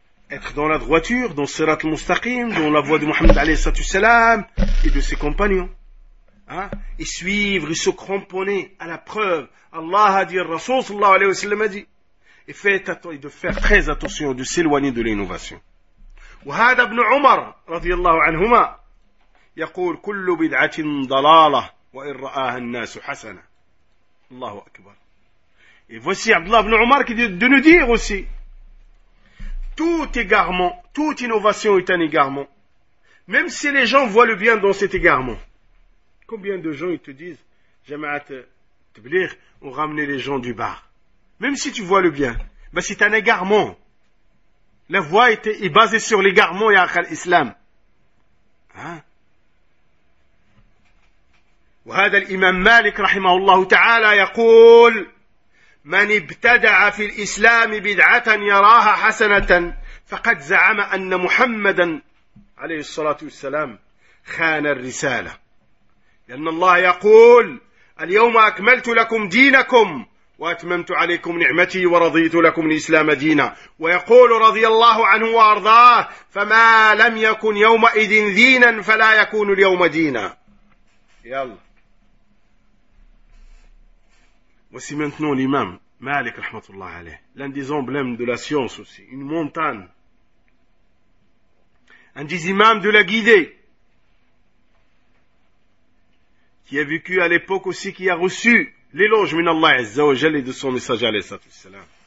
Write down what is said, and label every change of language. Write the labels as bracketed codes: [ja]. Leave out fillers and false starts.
[fr] Être dans la droiture, dans Sirat al-Mustaqim, dans la voie de Mohammed alayhi sallallahu alayhi wa sallam et de ses compagnons. Hein? Et suivre, et se cramponner à la preuve. Allah a dit, Rasoul sallallahu alayhi wa sallam a dit. Et de faire très attention, de s'éloigner de l'innovation. [ar] وهذا ابن عمر رضي الله عنهما يقول كل بدعة ضلالة وإن رآها الناس حسنة الله أكبر. [fr] Et voici Abdullah ibn Omar qui dit de nous dire aussi, tout égarement, toute innovation est un égarement, même si les gens voient le bien dans cet égarement. Combien de gens ils te disent, Jamaat Tabligh ont ramené les gens du bar, même si tu vois le bien, ben c'est un égarement. La voie est basée sur l'égarement et à l'islam. [ar] وهذا الإمام مالك رحمه الله تعالى يقول من ابتدع في الإسلام بدعة يراها حسنة فقد زعم أن محمدا عليه الصلاة والسلام خان الرسالة. لأن الله يقول اليوم أكملت لكم دينكم وأتممت عليكم نعمتي ورضيت لكم الإسلام دينا. ويقول رضي الله عنه وأرضاه فما لم يكن يومئذ دينا فلا يكون اليوم دينا. يلا. [fr] Voici maintenant l'imam Malik rahmatullah alayh, l'un des emblèmes de la science aussi, une montagne, un des imams de la guidée, qui a vécu à l'époque aussi, qui a reçu l'éloge minallah azza wa jalla de son message alayhi sallatu wassalam.